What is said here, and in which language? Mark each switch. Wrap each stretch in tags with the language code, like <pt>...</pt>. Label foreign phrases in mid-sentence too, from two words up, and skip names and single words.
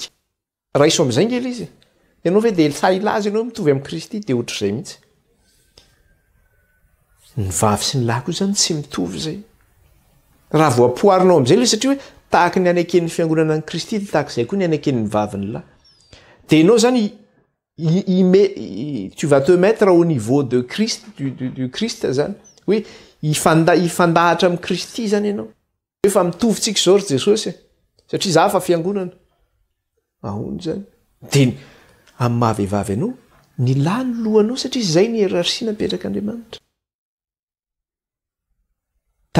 <mg>Raiso amin'izay ngely izy. Ianao ve dia sailazy ianao mitovy amin'ny Kristy dia ohatr'izay mihitsy. Ny vavy sy ny lahy koa zany tsy mitovy zay. Raha voapoarinao amin'izay ilay satria hoe tahaka ny aneken'ny fiangonana ny Kristy dia tahaka izay koa ny aneken'ny vaviny lahy. Dia ianao zany</mg> <fr>tu vas te mettre au niveau de Christ du Christ</fr> <mg>zany. Hoe ifandahatra amin'ny Kristy zany ianao. Hoe fa mitovy tsika izao ry Jesosy satria za fa fiangonana. Ahoana zany? Dia amin'ny mahavehivavy ianao ny lahy ny lohanao satria izay ny hierarchie napetraka Andriamanitra.</mg>